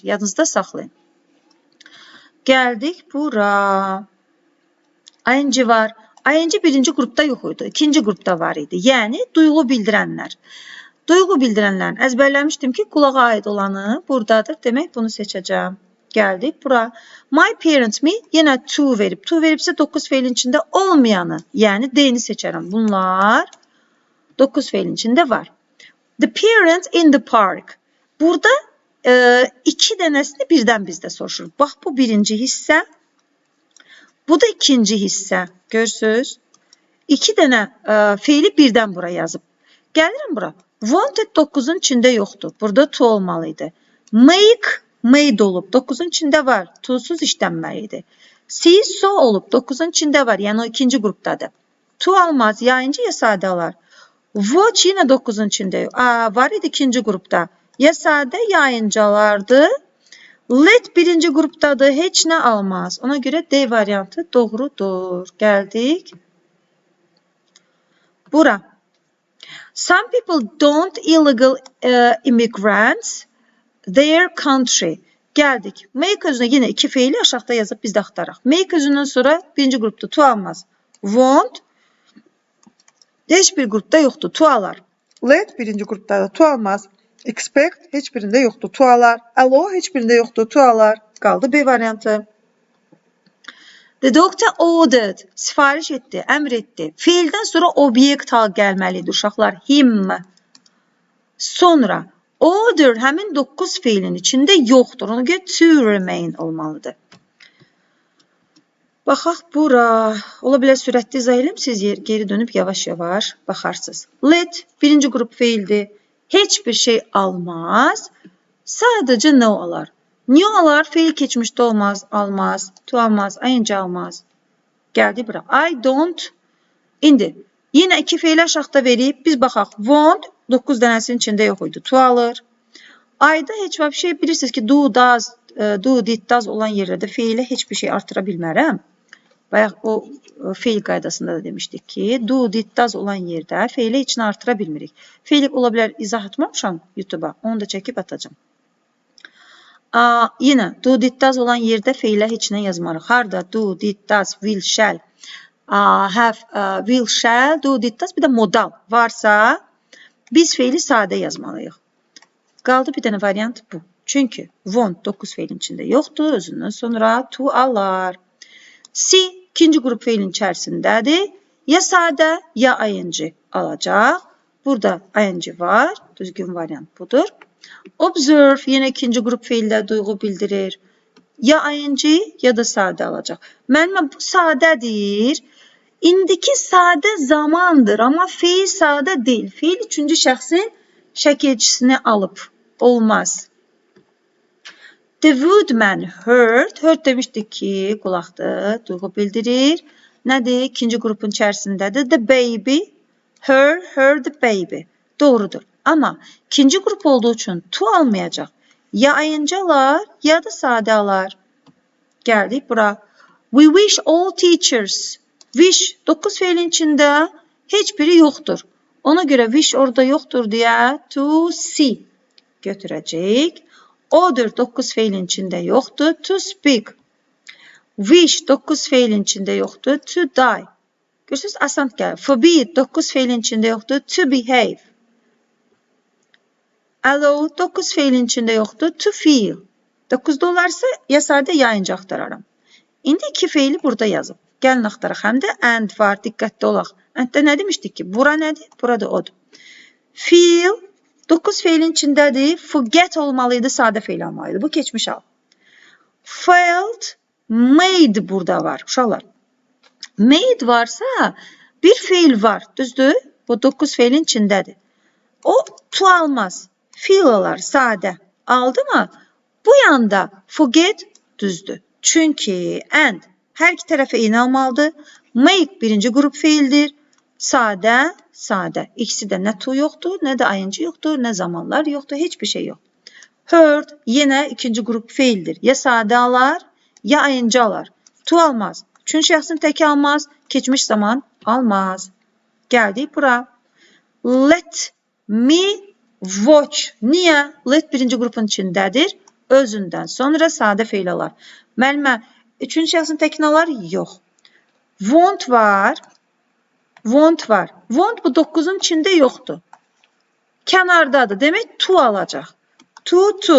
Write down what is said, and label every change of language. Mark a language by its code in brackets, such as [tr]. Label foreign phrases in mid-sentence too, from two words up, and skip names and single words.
[az] Yadınızda saxlayın. Gəldik bura. ing var. ing birinci qrupda yox idi. İkinci qrupda var idi. Yəni duyğu bildirənlər. Duyğu bildirənlərin əzbərləmişdim ki, qulağa aid olanı buradadır. Demək bunu seçəcəm. Gəldik bura. [en] My parents me [az] yenə to verib. To veribsə 9 feilin içində olmayanı, yəni D-ni seçərəm. Bunlar 9 feilin içində var. [en] The parents in the park. [az] Burada 2 dənəsini birdən bizdə soruşur. Bax bu birinci hissə. Bu da ikinci hissə. Görürsünüz? 2 dənə feili birdən bura yazıb. Gəlirəm bura. Wanted 9'un içində yoxdur. Burada to olmalıydı. [en] Make, made [az] olub. 9'un içində var. To'suz işlənməliydi. [en] See, so [az] olub. 9'un içində var. Yəni o ikinci qrupdadır. To almaz. Ya inci ya sade alar. Watch yine 9'un içində yox. Var idi ikinci qrupda. Ya sade ya inci alardı. Let birinci qrupdadır. Heç nə almaz. Ona görə D variantı doğrudur. Gəldik. Bura. [en] Some people don't illegal immigrants their country. [az] Gəldik. Make özünə yine 2 feili aşağıda yazıb biz də axtaraq. Make özündən sonra birinci qrupda to almaz. Want heç bir qrupda yoxdur. To alar. Let birinci qrupda da to almaz. Expect heç birində yoxdur. To alar. Allow heç birində yoxdur. To alar. Qaldı B variantı. [en] The doctor ordered. [az] Sifariş etdi, əmr etdi. Feildən sonra obyekt hal gəlməlidir uşaqlar. Him. Sonra order həmin 9 feilin içində yoxdur. Ona görə [en] to remain [az] olmalıdır. Baxaq bura. Ola bilər sürətli izah edim, siz geri dönüb yavaş-yavaş baxarsınız. Let birinci qrup feildir. Heç bir şey almaz. Sadəcə ne olar? Niye olar? Feil keçmişdə olmaz, almaz, to almaz, ing almaz. Gəldi bura. [en] I don't. [az] İndi yenə iki feil aşağıda verib, biz baxaq. Want 9 dənəsinin içində yox idi. To alır. Ayda heç bir şey bilirsiniz ki, [en] do, does, do, did, does [az] olan yerlərdə feilə heç bir şey artıra bilmərəm. Bayaq o feil qaydasında da demişdik ki, [en] do, did, does [az] olan yerdə feilə heç nə artıra bilmirik. Feil ola bilər izah etməmişəm YouTube-a. Onu da çəkib atacağım. Yenə [en] do, did, does [az] olan yerdə feilə heç nə yazmarıq. Harda [en] do, did, does, will, shall, have, will, shall, do, did, does, [az] bir də modal varsa biz feili sadə yazmalıyıq. Qaldı bir dənə variant bu. Çünki want 9 feilin içində yoxdur. Özündən sonra to alar. C ikinci qrup feilin içərisindədir. Ya sadə ya ing alacaq. Burada ing var. Düzgün variant budur. Observe yenə ikinci qrup feildə duyğu bildirir. Ya ing ya da sadə alacaq. Müəllimə bu sadədir. İndiki sadə zamandır, amma feil sadə deyil. Feil üçüncü şəxsin şəkilçisini alıb. Olmaz. [en] The woodman heard. [az] Heard demişdik ki, qulaqdır, duyğu bildirir. Nədir? İkinci qrupun içərisindədir. [en] The baby. Her the baby. [az] Doğrudur. Amma ikinci qrup olduğu üçün to almayacaq. Ya ing alar, ya da sadə alar. Gəldik bura. [en] We wish all teachers. [az] Wish 9 feilin içində heç biri yoxdur. Ona görə wish orada yoxdur deyə [en] to see [az] götürəcək. Order 9 feilin içində yoxdur. [en] To speak. [az] Wish 9 feilin içində yoxdur. [en] To die. [az] Görürsünüz, asan gəlir. Forbid 9 feilin içində yoxdur. [en] To behave. [az] Allow 9 feilin içində yoxdur. [en] To feel. [az] 9'da olarsa ya sadə ya ing axtararam. İndi iki feili burada yazıb. Gəlin axtaraq. Həm də and var. Diqqətli olaq. Anddə nə demişdik ki? Bura nədir? Burada odur. Feel 9 feilin içindədir. Forget olmalıydı. Sadə feil almalıydı. Bu keçmiş al. [en] Felt, made [az] burada var. Uşaqlar. Made varsa bir feil var. Düzdür? Bu 9 feilin içindədir. O to almaz. Feel alar. Sadə. Aldı mı? Bu yanda forget düzdür. Çünki and hər iki tərəfə eyni almalıdır. Make birinci qrup feildir. Sadə, sadə. İkisi də nə to yoxdur, nə də ing yoxdur, nə zamanlar yoxdur, heç bir şey yox. Heard yenə ikinci qrup feildir. Ya sadə alar, ya ing alar. To almaz. Üçüncü şəxsin təki almaz, keçmiş zaman almaz. Gəldik bura. [en] Let me watch. [az] Niyə? Let birinci qrupun içindədir. Özündən sonra sadə feil alar. Müəllimə, üçüncü şəxsin təkini alar? Yox. Want var. Want var. Want bu 9'un içində yoxdur. Kənardadır. Demək to alacaq. To.